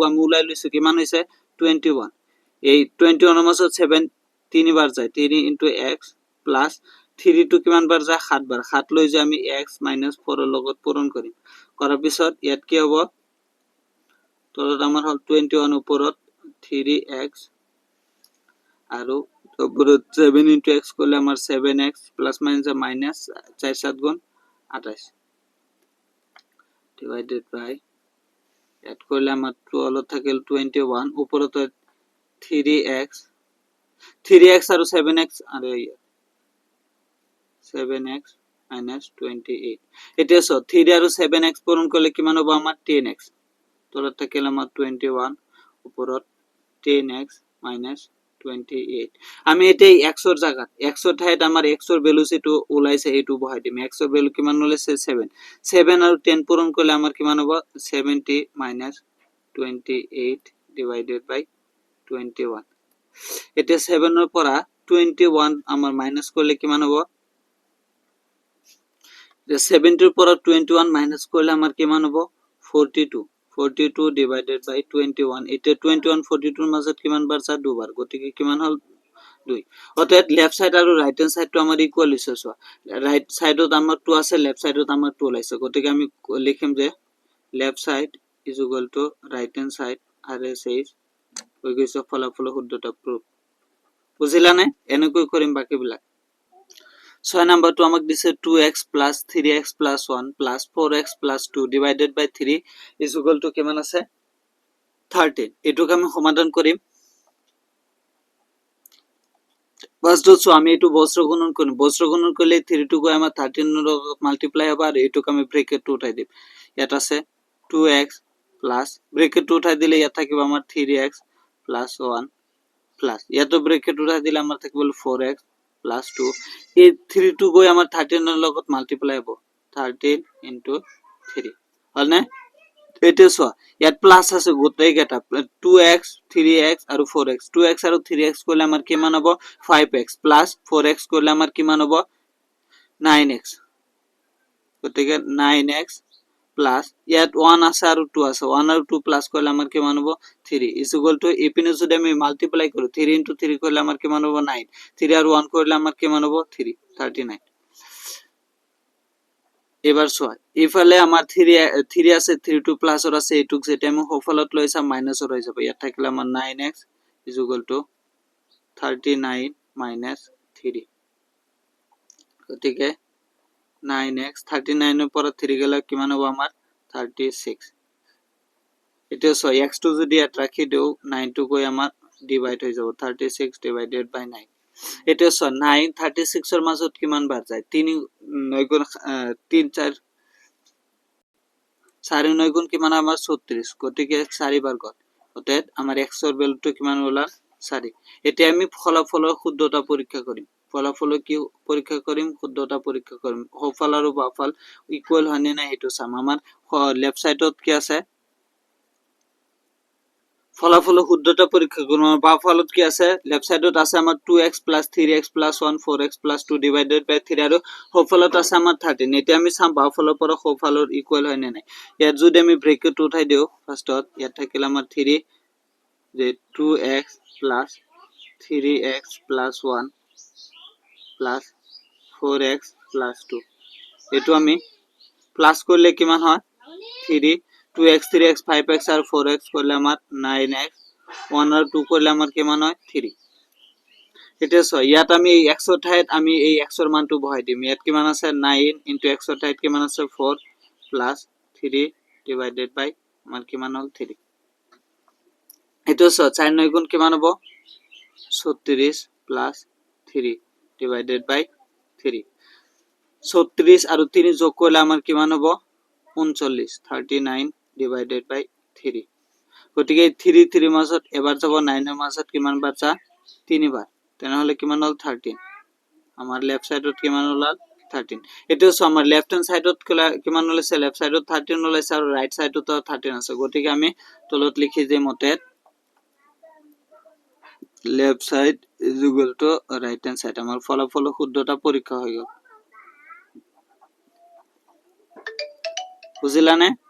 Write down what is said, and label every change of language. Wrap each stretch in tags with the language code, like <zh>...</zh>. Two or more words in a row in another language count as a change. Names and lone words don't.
<as>আমি উলাই লৈছো কিমান হৈছে 21 এই 21 ৰ মাজত 7 3 বাৰ যায় 3 x প্লাস 3 টু কিমান বাৰ যায় 7 বাৰ 7 লৈ যে আমি x 4 ৰ লগত পূৰণ কৰিম কৰাৰ পিছত ইয়াত কি হ'ব তলত আমাৰ হল 21 ওপৰত 3x আৰু ওপৰত 7 x করলে আমার 7x প্লাস মাইনাস 4 7 গুণ 28</as> <en>divided by</en> <as>এড করলে আমার 12 থাকে 21 উপরত 3x আর 7x আর 7x</as> <en>minus 28</en> <as>এটা সো 3 আর 7x পূরণ করলে কিমান হবে আমার 10x তলত থাকে আমার 21 উপরত 10x</as> <en>minus 28</en> <as>আমি এটাই x এর জায়গা x এর ঠাইত আমার x এর</as> <en>velocity</en> <as>ওলাইছে এইটু বহাই দিম x এর ভ্যালু কিমান ওলাইছে 7 7 আর 10 পূরণ করলে আমার কিমান হবে 70</as> <en>minus 28 divided by 21</en> <as>এটা 7 এর পরা 21 আমার মাইনাস করলে কিমান হবে 70 এর পরা 21 মাইনাস করলে আমার কিমান হবে 42</as> <en>divided by</en> <as>21 এটা 21 42 এর মাঝে কিমান বার যা দুবার গতিকে কিমান হল 2 অতএব</as> <en>left side</en> <as>আর</as> <en>right hand side</en> <as>তো আমার ইকুয়াল হইছে সো</as> <en>right side</en> <as>আমার 2 আছে</as> <en>left side</en> <as>আমার 2 লাইছে গতিকে আমি লিখিম যে</as> <en>left side is equal to right hand side</en> <as>আর এস ইজ হই গৈছে ফলাফল শুদ্ধতা প্রুফ বুঝিলা না এনেকৈ কৰিম বাকিবিলাক 6 নাম্বারটো আমাক দিছে</as> <en>2x plus 3x plus 1 plus 4x plus 2 divided by 3 is equal to</en> <as>কিমান আছে 13 এটুক আমি সমাধান কৰিম ফার্স্ট হচ্ছে আমি এটু বজ্র গুণন করি বজ্র গুণন করলে</as> <en>3 to go</en> <as>আমার 13 এর মাল্টিপ্লাই হবে আর এটুক আমি ব্র্যাকেট উঠাই দেব এটা আছে 2x প্লাস ব্র্যাকেট উঠাই দিলে এটা থাকবে আমার</as> <en>3x plus 1</en> <as>প্লাস এত ব্র্যাকেট উঠাই দিলে আমার থাকবে</as> <en>4x plus 2</en> <as>এই 3 টু গো আমার 13 এর লগত মাল্টিপ্লাই হবে</as> <en>13 into 3</en> <as>হল না এটা সো ইয়াত প্লাস আছে গোটাই গেটা 2x 3x আর 4x 2x আর 3x করলে আমার কিমান হবে 5x প্লাস 4x করলে আমার কিমান হবে 9x গতিকে 9x প্লাস ইয়াত 1 আছে আর 2 আছে 1 আর 2 প্লাস করলে আমার কিমান হবে 3</as> <en>is equal to</en> <as>এপিনে যদি আমি মাল্টিপ্লাই করি</as> <en>3 into 3</en> <as>করলে আমার কিমান হবে 9 3 আর 1 করলে আমার কিমান হবে 3 39 এবার সো ইফালে আমার 3 আছে 3 2 প্লাস আর আছে এটুক যেটা আমি হোফালত লইছা মাইনাস হয়ে যাবে ইয়াত থাকলে আমার 9x</as> <en>is equal to 39 minus 3</en> <as>গতিকে 9x 39 এর পর 3 গেলে কিমান হবে আমার 36 এটা সো x টু যদি এট রাখি দেও 9 টু কই আমার ডিভাইড হয়ে যাব 36</as> <en>divided by</en> <as>9 এটা সো 9 36 এর মাজত কিমান বার যায় 3 9 গুণ 3 4 4 9 গুণ কিমান আমার 36 গতিকে 4 বার গল অতএব আমার x এর ভ্যালুটা কিমান হলো 4 এটা আমি ফলাফলের শুদ্ধতা পরীক্ষা করি ফলাফল কি পরীক্ষা করিম শুদ্ধতা পরীক্ষা করিম হোফাল আর বাফাল ইকুয়াল হয়নি না এটো সাম আমার</as> <en>left side</en> <as>কি আছে ফলাফল শুদ্ধতা পরীক্ষা করব বাফালত কি আছে</as> <en>left side</en> <as>আছে আমার 2x 3x 1 4x 2</as> <en>divided by</en> <as>3 আর হোফালত আছে আমার 13 এটা আমি সাম বাফালৰ পৰা হোফালৰ ইকুয়াল হয় না নাই ইয়াত যদি আমি ব্র্যাকেট উঠাই দেও ফার্স্টত ইয়াত থাকিলে আমার 3 যে 2x 3x 1 4x 2 এটো আমি প্লাস করলে কিমান হয় 3 2x 3x 5x আর 4x করলে আমার 9x 1 আর 2 করলে আমার কিমান হয় 3 এটা সো ইয়াত আমি এই x এর ঠাইত আমি এই x এর মানটো বহাই দিম ইয়াত কিমান আছে</as> <en>9 into x</en> <as>এর ঠাইত কিমান আছে</as> <en>4 plus 3 divided by</en> <as>আমার কিমান হল 3 এটা সো 4 9 গুণ কিমান হবে</as> <en>36 plus 3 divided by 3</en> <as>36 আর 3 যোগ করলে আমার কিমান হবে 39</as> <en>39 divided by 3</en> <as>গতিকে 3 3 মাজত এবাৰ যাব 9 এর মাজত কিমান বার যা 3 বার তেনে হলে কিমান হল 13 আমার</as> <en>left side</en> <as>কিমান হল 13 এটা হচ্ছে আমার</as> <en>left hand side</en> <as>কিমান ওলাইছে লেফট সাইডত 13 ওলাইছে আৰু</as> <en>right side</en> <as>13 আছে গতিকে আমি তলত লিখি যে মতে</as> <en>left side is equal to right hand side</en> <as>আমার ফলাফল শুদ্ধতা পরীক্ষা হয়ে গেল বুঝিলানে</as>